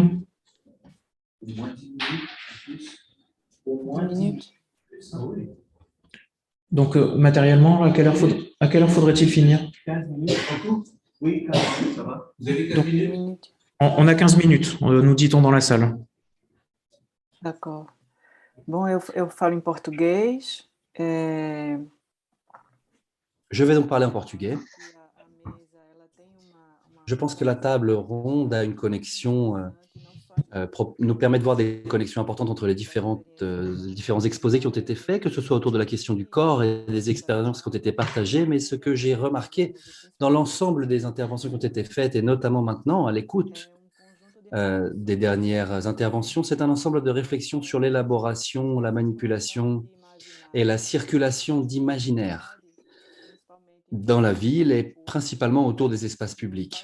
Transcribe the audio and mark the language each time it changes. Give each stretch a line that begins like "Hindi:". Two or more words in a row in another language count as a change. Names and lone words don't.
French: 10 minutes. Donc, matériellement, à quelle heure faudrait-il finir? 15 minutes en tout? Oui, 15 minutes, ça va. Vous avez 15 minutes? On a 15 minutes, nous dit-on dans la salle. D'accord.
Portuguese: Bom, eu falo em português.
French: Je vais donc parler en portugais. Je pense que la table ronde a une connexion, nous permet de voir des connexions importantes entre les différents exposés qui ont été faits, que ce soit autour de la question du corps et des expériences qui ont été partagées, mais ce que j'ai remarqué dans l'ensemble des interventions qui ont été faites, et notamment maintenant à l'écoute des dernières interventions, c'est un ensemble de réflexions sur l'élaboration, la manipulation et la circulation d'imaginaires dans la ville et principalement autour des espaces publics.